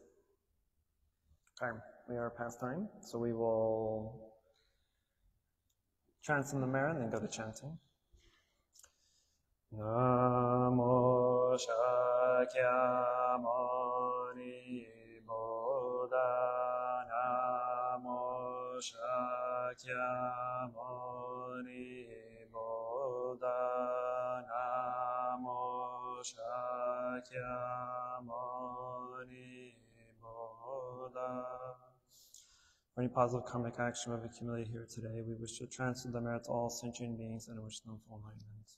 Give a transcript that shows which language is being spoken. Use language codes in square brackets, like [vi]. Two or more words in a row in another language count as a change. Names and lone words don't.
[en] Okay, we are past time, so we will transcend the mirror and then go to chanting. [sa] Namo Shakyamuni Buddha Namo Shakyamuni Buddha Namo Shakyamuni Buddha. [en] For any positive karmic action we've accumulated here today, we wish to transfer the merit to all sentient beings and wish them full enlightenment.